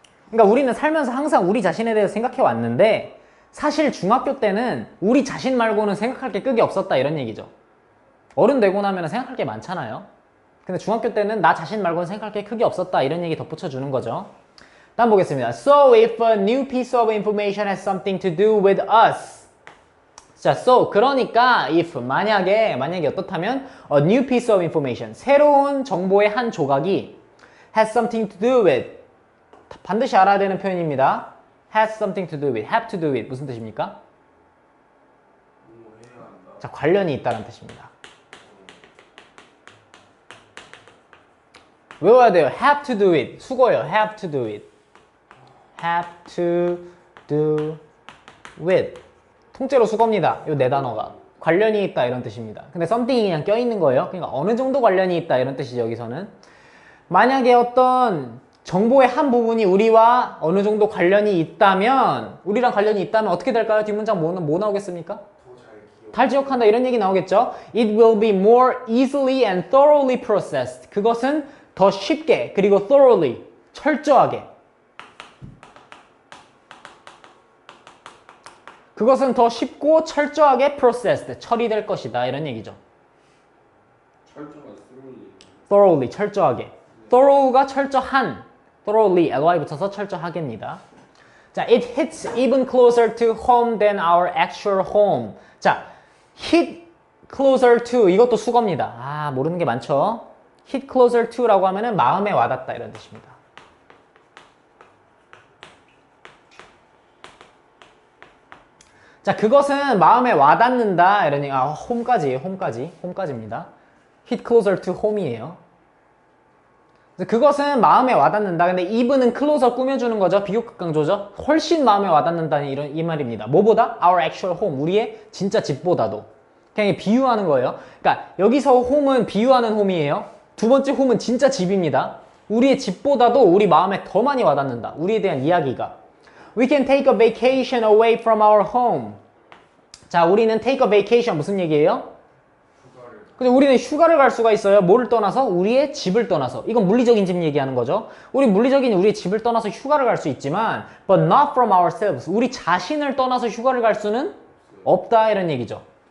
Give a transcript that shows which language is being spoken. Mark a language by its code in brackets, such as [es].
[ko] 그러니까 우리는 살면서 항상 우리 자신에 대해서 생각해 왔는데 사실 중학교 때는 우리 자신 말고는 생각할 게 끄기 없었다. 이런 얘기죠. 어른 되고 나면 생각할 게 많잖아요. 근데 중학교 때는 나 자신 말고는 생각할 게 크게 없었다. 이런 얘기 덧붙여 주는 거죠. 다음 보겠습니다. [en] So if a new piece of information has something to do with us. [ko] 자, so 그러니까 if 만약에 어떻다면 [en] a new piece of information [ko] 새로운 정보의 한 조각이 [en] has something to do with [ko] 반드시 알아야 되는 표현입니다. [en] has something to do with, have to do with [ko] 무슨 뜻입니까? 뭐 해야 한다. 자, 관련이 있다는 뜻입니다. 외워야 돼요. [en] have to do it. [ko] 수고예요. [en] have to do it. have to do with. [ko] 통째로 수거입니다. 요 네 단어가. 관련이 있다 이런 뜻입니다. 근데 something이 그냥 껴있는 거예요. 그러니까 어느 정도 관련이 있다 이런 뜻이죠. 여기서는. 만약에 어떤 정보의 한 부분이 우리와 어느 정도 관련이 있다면 우리랑 관련이 있다면 어떻게 될까요? 뒷문장 뭐 나오겠습니까? 잘 기억한다 이런 얘기 나오겠죠. [en] It will be more easily and thoroughly processed. [ko] 그것은 더 쉽게 그리고 thoroughly 철저하게 그것은 더 쉽고 철저하게 processed 처리될 것이다 이런 얘기죠. 철저가 thoroughly 철저하게 thorough가 철저한 thoroughly ly 붙여서 철저하게입니다. [en] 자, it hits even closer to home than our actual home. [ko] 자, [en] hit closer to [ko] 이것도 수거입니다. 아, 모르는 게 많죠. hit closer to라고 하면은 마음에 와닿다 이런 뜻입니다. 자, 그것은 마음에 와닿는다 이런 얘기. home까지예요. home까지입니다. [en] hit closer to home이에요. [ko] 그것은 마음에 와닿는다. 근데 even은 closer 꾸며주는 거죠. 비교급 강조죠. 훨씬 마음에 와닿는다는 이 말입니다. 뭐보다? [en] Our actual home. [ko] 우리의 진짜 집보다도. 그냥 비유하는 거예요. 그러니까 여기서 home은 비유하는 home이에요. 두 번째 home은 진짜 집입니다. 우리의 집보다도 우리 마음에 더 많이 와닿는다. 우리에 대한 이야기가. [en] We can take a vacation away from our home. [ko] 자, 우리는 take a vacation 무슨 얘기예요? 근데 우리는 휴가를 갈 수가 있어요. 뭐를 떠나서? 우리의 집을 떠나서. 이건 물리적인 집 얘기하는 거죠. 우리의 집을 떠나서 휴가를 갈 수 있지만 [en] but not from ourselves. [ko] 우리 자신을 떠나서 휴가를 갈 수는 없다 이런 얘기죠.